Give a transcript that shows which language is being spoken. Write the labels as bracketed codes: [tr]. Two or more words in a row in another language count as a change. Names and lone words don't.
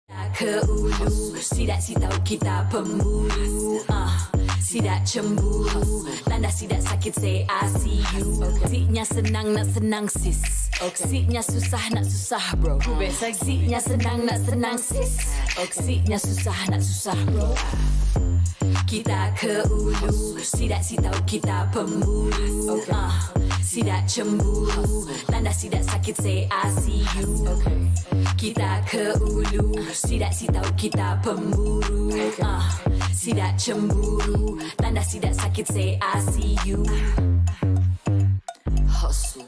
[ms] ke ulu, sidak si tahu kita pemburu. Sidak cemburu, tanda sidak sakit [en] say I see you. [ms] Siknya senang nak senang sis, siknya susah nak susah bro. Siknya senang nak senang sis, siknya susah nak susah bro. Kita ke ulu, sidak si tahu kita pemburu. Sidak cemburu, tanda sidak sakit [en] say I see you. [ms] Kita ke ulu, sidak si tahu kita pemburu. Sidak cemburu, tanda sidak sakit [en] say I see you. [ms] Hustle.